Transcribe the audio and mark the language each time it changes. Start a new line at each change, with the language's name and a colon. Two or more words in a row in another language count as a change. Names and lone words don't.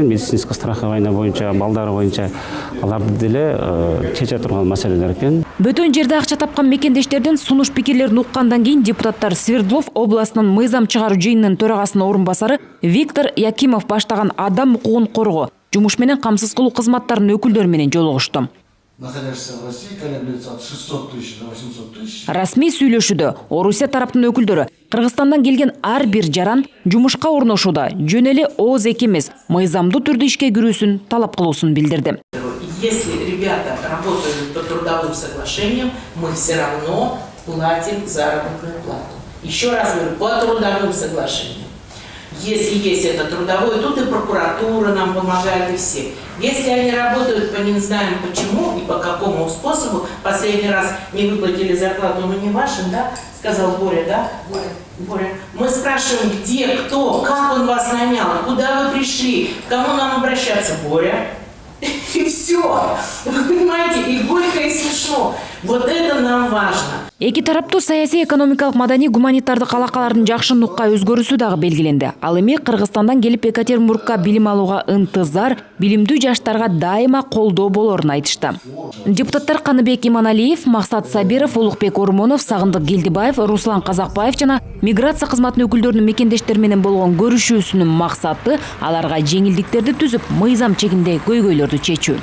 Russian: Медицинский страхование
Kyrgyz: боюнча, балдар боюнча аларды деле чече турган маселелер экен. Бөтөн жерде акча тапкан мекендештердин сунуш пикирлерин уккандан кийин депутаттар Свердлов областынын мыйзам чыгаруу жыйынынын төрагасынын орун басары Виктор Якимов баштаган адам укугун коргоо, жумуш менен камсыз кылуу кызматтарынын өкүлдөрү менен жолугушту.
Russian: находящихся в России, колеблется от 600 тысяч до 800 тысяч.
Kyrgyz: Расмий сүйлөшүүдө Орусия тараптын өкүлдөрү Кыргызстандан келген ар бир жаран жумушка орношууда жөн эле ооз эки эмес, мыйзамдуу түрдө ишке кирүүсүн талап кылуусун билдирди.
Russian: Если ребята работают по трудовым соглашениям, мы все равно платим заработную плату. Еще раз говорю, по трудовым соглашениям. Если есть это трудовое, тут и прокуратура нам помогает, и все. Если они работают по не знаем почему и по какому способу, последний раз не выплатили зарплату, но не вашим, да, сказал Боря, да? Боря. Мы спрашиваем, где, кто, как он вас нанял, куда вы пришли, к кому нам обращаться, Боря. И все. Вы понимаете, и горько, и смешно. Вот это нам важно.
Kyrgyz: Эки тараптуу саясий, экономикалык, маданий, гуманитардык алакалардын жакшы нукка өзгөрүүсү дагы белгиленди. Ал эми Кыргызстандан келип Екатеринбургка билим алууга ынтызар, билимдүү жаштарга дайыма колдоо болорун айтышты. Депутаттар Каныбек Иманалиев, Максат Сабиров, Улукбек Ормонов, Сагындык Гелдибаев, Руслан Казакбаев жана миграция кызматынын өкүлдөрүнүн мекендештери менен болгон көрүшүүсүнүн максаты аларга жеңилдиктерди түзүп, мыйзам чегинде көйгөйлөрдү чечүү.